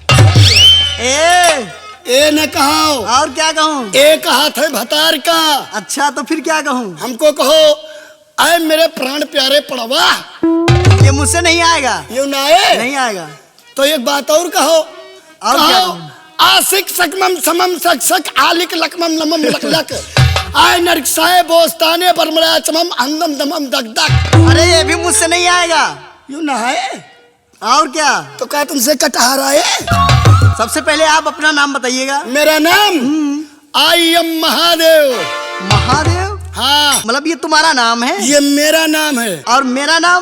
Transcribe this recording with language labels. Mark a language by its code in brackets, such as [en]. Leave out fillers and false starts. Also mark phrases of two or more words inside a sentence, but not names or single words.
[hi] ए न कहो और क्या कहूँ? एक हाथ है भतार का। अच्छा तो फिर क्या कहूँ? हमको कहो आए मेरे प्राण प्यारे पड़वा। ये मुझसे नहीं आएगा। यूं ना आए? नहीं आएगा। तो एक बात और कहो। और क्या कहूँ? आशिक सकमम समम सक सक आलिक लकमम लमम लक लक आए नरकसाए बोस्ताने बरमरा चमम अंदम दमम दक दक। अरे ये भी मुझसे नहीं आएगा। यूं ना है? और क्या? तो क्या तुमसे कटहर आए? सबसे पहले आप अपना नाम बताइएगा। मेरा नाम [en] I am [hi] महादेव। महादेव? हाँ, मतलब ये तुम्हारा नाम है? ये मेरा नाम है। और मेरा नाम?